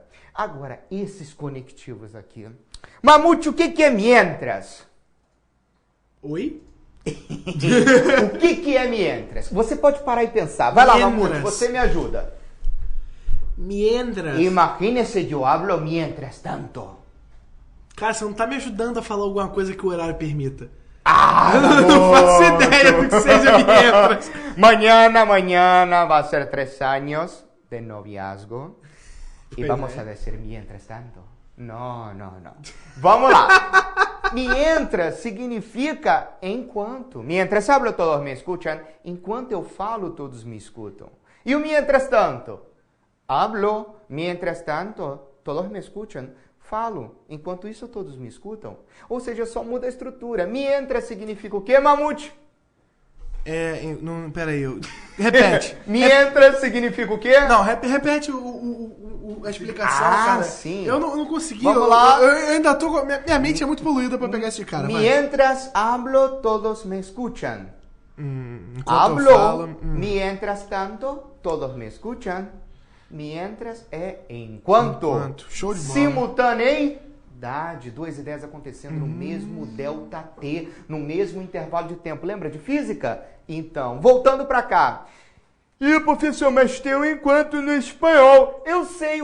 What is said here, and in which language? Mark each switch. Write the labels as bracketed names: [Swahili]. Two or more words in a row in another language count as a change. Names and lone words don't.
[Portuguese] Agora, esses conectivos aqui. Mamute, o que é mientras? Oi? O que é mientras? Você pode parar e pensar. Vai lá, Mamute, você me ajuda. Mientras. Imagine-se, eu [Spanish] hablo mientras tanto. [Portuguese] Cara, você não tá me ajudando a falar alguma coisa que o horário permita. Eu não faço ideia do que seja mientras. [Spanish] Mañana va a ser 3 años de noviazgo. Y vamos a decir mientras tanto. [Portuguese] No. Vamos lá. [Spanish] Mientras [Portuguese] significa enquanto. [Spanish] Mientras hablo, todos me escuchan. [Portuguese] Enquanto eu falo, todos me escutam. E o [Spanish] mientras tanto? Hablo, mientras tanto, todos me escuchan. [Portuguese] Falo, enquanto isso todos me escutam. Ou seja, só muda a estrutura. Mientras significa o quê, Mamute? Peraí, repete. Mientras significa o quê? Não, repete a explicação, cara. Sim. Eu não consegui. Vamos lá. Eu ainda tô. Minha mente é muito poluída pra pegar esse cara. [Spanish] Mientras hablo, todos me escuchan. Hablo, mientras tanto, todos me escuchan. [Portuguese] Mientras é enquanto. Show de bola. Simultaneidade. 2 ideias acontecendo no mesmo delta T, no mesmo intervalo de tempo. Lembra de física? Então, voltando para cá. E, professor, mas tem o enquanto no espanhol. Eu sei.